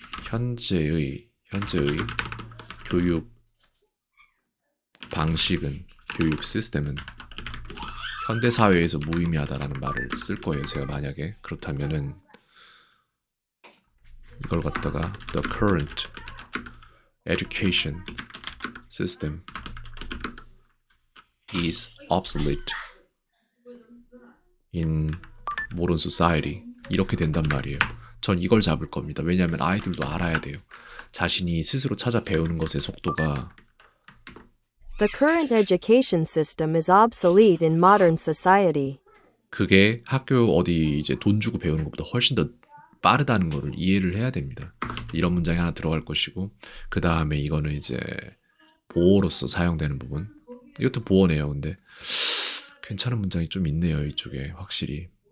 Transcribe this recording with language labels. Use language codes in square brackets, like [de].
[ko] 현재의 교육 방식은 교육 시스템은 현대 사회에서 무의미하다라는 말을 쓸 거예요. 제가 만약에 그렇다면은 이걸 갖다가 [en] the current education system is obsolete in modern society. [ko] 이렇게 된단 말이에요. 전 이걸 잡을 겁니다. 왜냐하면 아이들도 알아야 돼요. 자신이 스스로 찾아 배우는 것의 속도가 [en] The current education system is obsolete in modern society. [ko] 그게 학교 어디 이제 돈 주고 배우는 것보다 훨씬 더 빠르다는 거를 이해를 해야 됩니다. 이런 문장이 하나 들어갈 것이고 그 다음에 이거는 이제 보어로서 사용되는 부분. 이것도 보어네요. 근데 괜찮은 문장이 좀 있네요. 이쪽에 확실히.